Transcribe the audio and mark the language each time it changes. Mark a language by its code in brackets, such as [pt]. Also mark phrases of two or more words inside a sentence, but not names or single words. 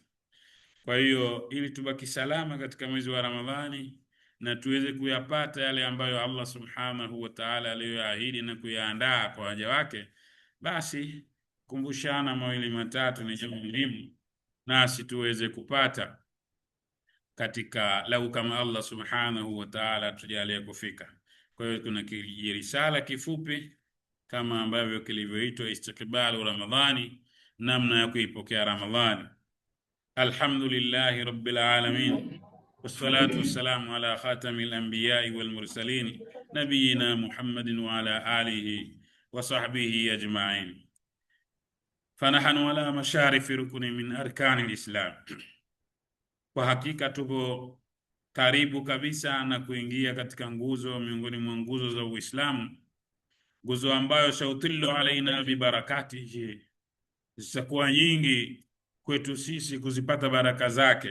[sw] Kwa hiyo ili tubaki salama katika mwezi wa Ramadhani na tuweze kuyapata yale ambayo Allah [ar] سبحانه وتعالى [sw] aliyoahidi na kuyaandaa kwa waja wake, basi kumbushana mawili matatu ni jambo muhimu, nasi tuweze kupata katika lau kama Allah [ar] سبحانه وتعالى [sw] tujalie kufika. Kwa hiyo kuna kirisala kifupi kama ambavyo kilivyoitwa [ar] استقبال رمضان, [sw] namna ya kuipokea Ramadhani. [ar] الحمد لله رب العالمين والصلاة والسلام على خاتم الأنبياء والمرسلين نبينا محمد وعلى آله وصحبه أجمعين. فنحن على مشارف ركن من أركان الإسلام, [sw] kwa hakika tupo karibu kabisa na kuingia katika nguzo miongoni mwa nguzo za Uislamu, nguzo ambayo [ar] سيطل علينا ببركاته, [sw] zitakuwa nyingi kwetu sisi kuzipata baraka zake.